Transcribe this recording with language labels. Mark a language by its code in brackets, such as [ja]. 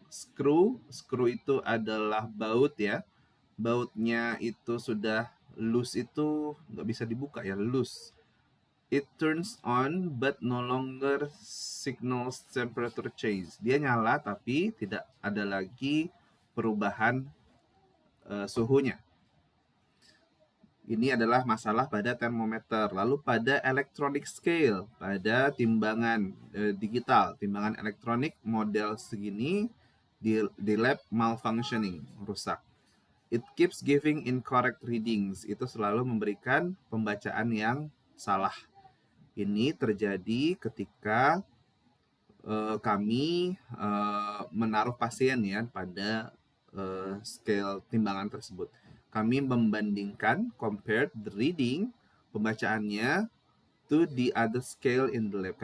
[id] Screw itu adalah baut ya. Bautnya itu sudah loose, itu nggak bisa dibuka ya, loose. [en] It turns on but no longer signals temperature change. [id] Dia nyala tapi tidak ada lagi perubahan suhunya. Ini adalah masalah pada termometer. Lalu pada electronic scale, pada timbangan digital, timbangan elektronik model segini di lab malfunctioning, rusak. [en] It keeps giving incorrect readings. [id] Itu selalu memberikan pembacaan yang salah. Ini terjadi ketika kami menaruh pasien ya pada scale timbangan tersebut. Kami membandingkan, [en] compared the reading, [id] pembacaannya, [en] to the other scale in the lab.